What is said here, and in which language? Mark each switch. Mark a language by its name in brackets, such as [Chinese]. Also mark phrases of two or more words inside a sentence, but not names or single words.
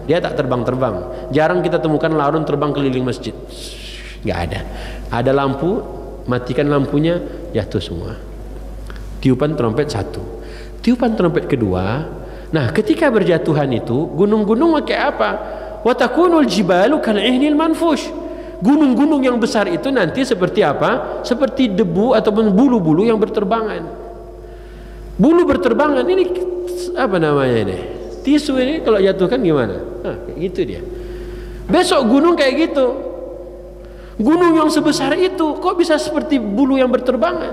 [Indonesian] Dia tak terbang-terbang. Jarang kita temukan laron terbang keliling masjid. Nggak ada. Ada lampu, matikan lampunya, jatuh semua. Tiupan trompet satu. Tiupan trompet kedua. Nah, ketika berjatuhan itu, gunung-gunung pakai apa? [Arabic] وتكون الجبال كالعهن المنفوش. [Indonesian] Gunung-gunung yang besar itu nanti seperti apa? Seperti debu ataupun bulu-bulu yang berterbangan. Bulu berterbangan ini apa namanya ini? Tisu ini kalau jatuhkan gimana? Nah, kayak gitu dia. Besok gunung kayak gitu. Gunung yang sebesar itu kok bisa seperti bulu yang berterbangan?